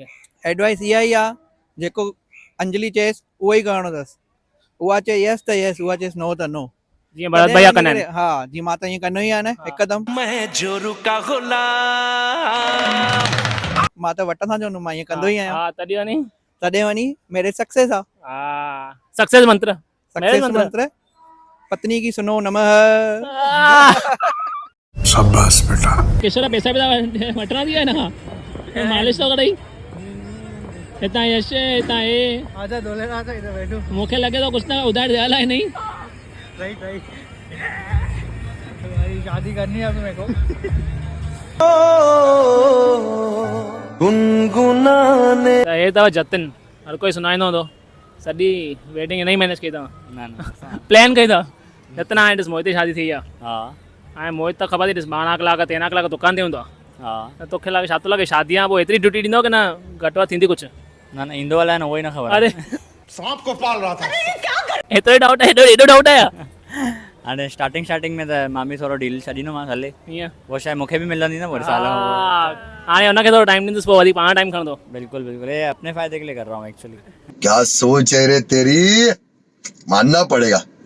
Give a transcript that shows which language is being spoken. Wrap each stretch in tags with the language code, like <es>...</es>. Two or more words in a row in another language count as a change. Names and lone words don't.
<sd>एडवाइस इहा ई आहे जेको अंजलि चएसि उहो ई करिणो अथसि उहा चए यस त यस उहा चएसि नो त नो जीअं भरत भैया कंदा आहिनि हा जीअं मां त ईअं कंदो ई आहियां न हिकदमि मां त वटंदा चवंदुमि मां ईअं कंदो ई आहियां हा तॾहिं वञी मेरे सक्सेस आहे सक्सेस मंत्र</sd> <hi>मंत्र पत्नी की सुनो नमः शाबाश बेटा</hi> <sd>किशोर पैसा वठणा थी विया न मालिश तो कढई हितां यश हितां हे</sd> <hi>आजा दोले ना था इधर बैठो</hi> <sd>मूंखे लॻे थो कुझु न</sd> <hi>उधार दिया है नहीं सही भाई शादी करनी है अब मेरे को गुनगुनाने</hi> <sd>त हे अथव जतिन हर कोई सुनाईंदो हूंदो सॼी वेडिंग हिन ई मैनेज कई अथव प्लान कई अथव जतिन हाणे ॾिस मोहित जी शादी थी आहे हाणे मोहित त ख़बर थी ॾिस 12 कलाक 13 कलाक दुकान ते हूंदो आहे त तोखे लॻे छा थो लॻे शादीअ खां पोइ एतिरी ड्यूटी ॾींदो की न घटि वधि थींदी कुझु न ईंदो अलाए न उहो ई न ख़बर अरे</sd> <hi>सांप को पाल रहा था</hi> <sd>एतिरो डाउट आहे एॾो डाउट आहे हाणे स्टार्टिंग में त मां बि थोरो डील छॾींदोमांसि हले ईअं उहो शायदि मूंखे बि मिलंदी न वरी साल खां हाणे हुनखे थोरो टाइम ॾींदुसि पोइ वरी पाण टाइम खणंदो</sd> <hi>बिल्कुल ये अपने फायदे के लिए कर रहा हूँ एक्चुअली क्या सोच है रे तेरी मानना पड़ेगा</hi>